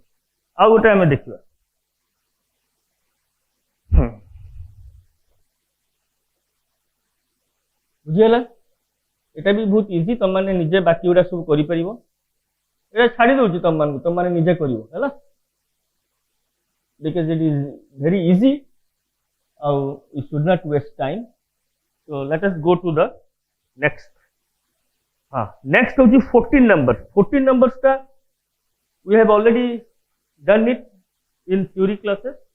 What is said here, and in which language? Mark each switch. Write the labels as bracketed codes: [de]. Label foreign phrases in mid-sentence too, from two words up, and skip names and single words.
[spv] ଆ ଗୋଟେ ହମେ ଦେଖିବା ବୁଝିଲ, ଏଟା ଭି ବହୁତ ଇଜି. ତୁମ ମାନେ ନିଜେ ବାକି ଉଡା ସବୁ କରି ପାରିବ. ଏଟା ଛାଡି ଦଉଚି ତୁମ ମାନେ ନିଜେ କରିବ ହେଲା, [en] because it is very easy. We should not waste time. So let us go to the next. Next होची 14 numbers. 14 numbers टा we have already done it in theory classes.